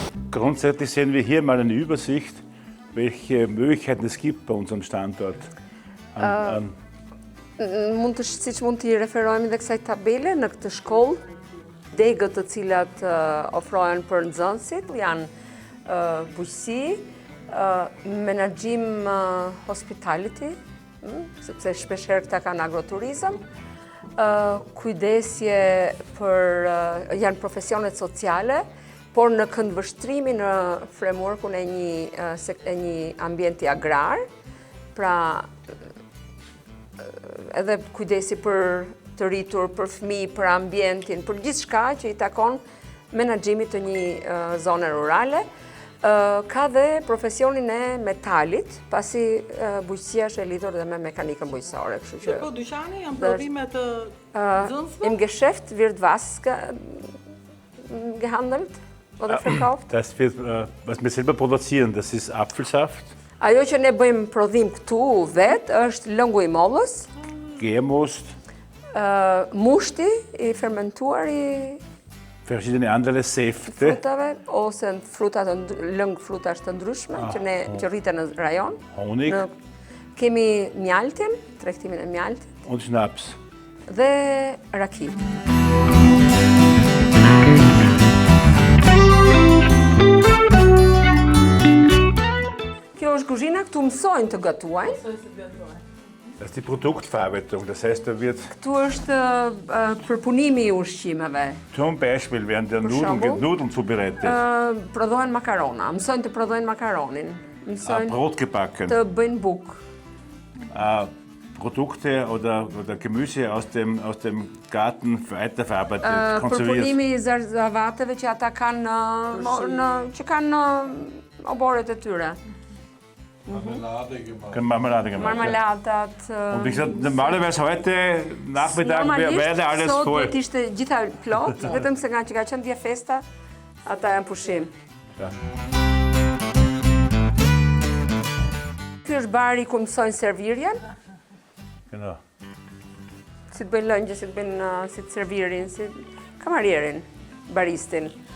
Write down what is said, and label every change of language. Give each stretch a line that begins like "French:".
German: Grundsätzlich sehen wir hier mal eine Übersicht, welche Möglichkeiten es gibt bei unserem Standort.
Albanian: Siç mund t'i referojmë dhe kësaj tabele në këtë shkollë, degët të cilat ofrohen për nxënësit janë bujqësi, menaxhim hospitality, sepse shpeshherë këta kanë agroturizëm, kujdesje për janë profesionet sociale, por në këndvështrimi në frameworkun e një ambienti agrar, pra edhe kujdesi për të rritur, për fëmijë, për ambientin, për gjithçka që i takon menaxhimit të një zone rurale. Ka dhe profesionin e metalit, pasi bujqësia është e lidhur dhe me mekanikën bujqësore. Dhe po dyqani janë prodhime të nxënësve?
German: Im Geschäft wird was gehandelt oder verkauft? Das wird, was wir selber produzieren, das ist Apfelsaft.
Albanian: Ajo që ne bëjmë prodhim këtu vetë është lëngu i mollës,
German: Gärmost,
Albanian: mushti i fermentuar i
German: verschiedene andere Säfte.
Albanian: frutave, ose lëng frutash të ndryshme që rriten në rajon.
German: Honig
Albanian: Kemi mjaltin, tregtimin e mjaltit,
German: und Schnaps.
Albanian: dhe raki. Kjo është kuzhina, këtu mësojnë të gatuajnë.
German: Das ist die Produktverarbeitung, das heißt, da wird
Albanian: Këtu është përpunimi i ushqimeve.
German: zum Beispiel werden der Nudeln zubereitet,
Albanian: Prodhohen makarona, mësojnë të prodhojnë makaronin, mësojnë
German: Brot gebacken,
Albanian: të bëjnë bukë.
German: Produkte oder Gemüse aus dem Garten weiterverarbeitet, konserviert.
Albanian: Përpunimi i zarzavateve që ata kanë që kanë oboret e tyre.
German: Marmelade gemacht.
Albanian: Marmeladat.
German: Und wie gesagt, normalerweise heute Nachmittag wäre alles
Albanian: sot
German: voll.
Albanian: do të ishte gjitha plot, vetëm se nga që ka qenë dje festa, ata janë pushim. Ky është bari ku mësojnë servirjen,
German: Genau.
Albanian: si të bëjnë lëngje, si të bëjnë si të servirin, si kamarierin, baristin.